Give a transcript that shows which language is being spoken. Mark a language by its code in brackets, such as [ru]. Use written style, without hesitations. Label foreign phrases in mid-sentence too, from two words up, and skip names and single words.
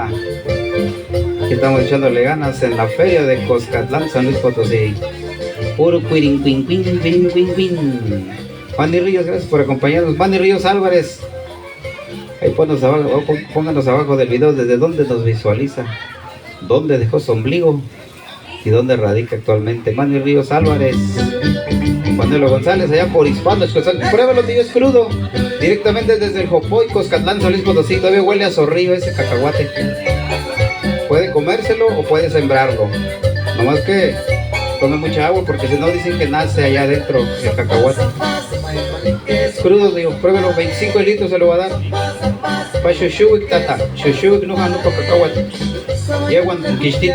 [es] Aquí estamos echándole ganas en la feria de Coscatlán, San Luis Potosí. Puro cuirin, cuin, cuin, cuin, cuin, cuin. Fanny Ríos, gracias por acompañarnos. Fanny Ríos Álvarez, ahí pónganos abajo del video desde dónde nos visualiza, dónde dejó su ombligo y dónde radica actualmente. Fanny Ríos Álvarez. Manuelo González, allá por Hispanos, pruébalo, tío, es crudo. Directamente desde el Jopoy, Coscatlán, San Luis Potosí. Todavía huele a zorrillo ese cacahuate. Puede comérselo o puede sembrarlo. Nomás que tome mucha agua porque si no dicen que nace allá adentro el cacahuate. Es crudo, digo, pruébelo, 25 litros se lo va a dar. [nah] Pa' shushuik, tata. Shushuik no jano pa' cacahuate. [es] Y agua un quistito.